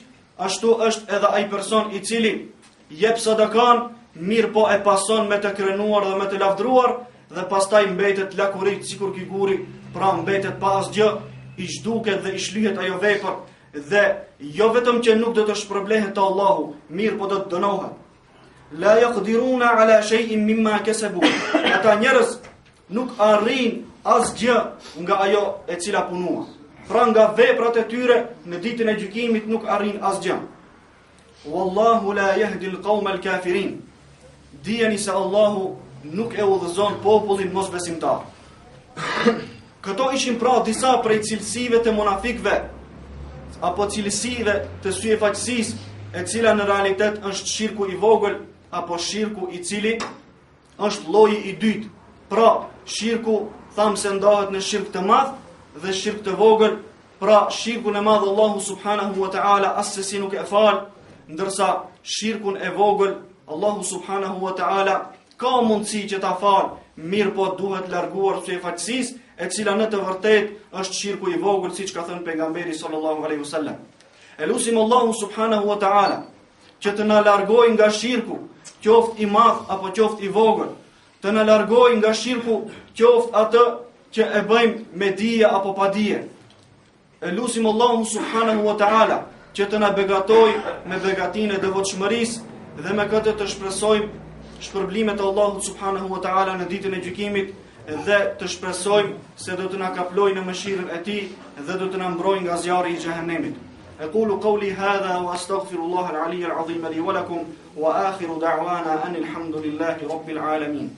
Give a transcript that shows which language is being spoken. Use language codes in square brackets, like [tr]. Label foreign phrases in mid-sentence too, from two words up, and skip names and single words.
[sq] Ashtu është edhe ai person i cili jep sadakan, mirë po e pason me të krenuar dhe me të lavdruar, dhe pastaj mbetet lakuriq sikur ky guri, pra mbetet pa asgjë, i zhduket dhe i shlyhet ajo vepër, dhe jo vetëm që nuk do të shpërblehet te Allahu, mirë po do të dënohet. [ar] لا يقدرون على شيء مما كسبوا. [sq] Ata njerëz nuk arrin asgjë nga ajo e cila punua. Pra nga veprat e tyre në ditën e gjykimit nuk arrin asgjë. [ar] والله لا يهدي القوم الكافرين. [sq] Dijeni se Allahu nuk e udhëzon popullin mosbesimtar. Këto ishin pra disa prej cilësive të munafikëve, apo cilësive të syefaqësisë, e cila në realitet është shirku i vogël, apo shirku i cili është lloji i dytë. Pra, shirku thamë se ndahet në shirk të madh dhe shirk të vogël, pra shirkun e madh Allahu [ar] سبحانه وتعالى [sq] asesi nuk e fal, ndërsa shirkun e vogël Allahu [ar] سبحانه وتعالى [sq] ka mundësi që ta fal, mirë po duhet larguar prej fatësisë, e cila në të vërtet është shirku i vogël, siç ka thënë pejgamberi [ar] صلى الله عليه وسلم. [sq] Elusim Allahu [ar] سبحانه وتعالى [sq] që të na largojë nga shirku, qoftë i madh apo qoftë i vogël, të na largojë nga shirku, qoftë atë që e bëjmë me dije apo pa dije. Elusim Allahu [ar] سبحانه وتعالى [sq] që të na begatojë me begatinë e devotshmërisë dhe me këtë të shpresojmë shpërblimet e Allahut [ar] سبحانه وتعالى [sq] në ditën e gjykimit dhe të shpresojmë se do të na kaplojë në mëshirën e tij dhe do të na mbrojë nga zjarri i xhehenemit. [ar] أقول قولي هذا وأستغفر الله العلي العظيم لي ولكم وآخر دعوانا أن الحمد لله رب العالمين.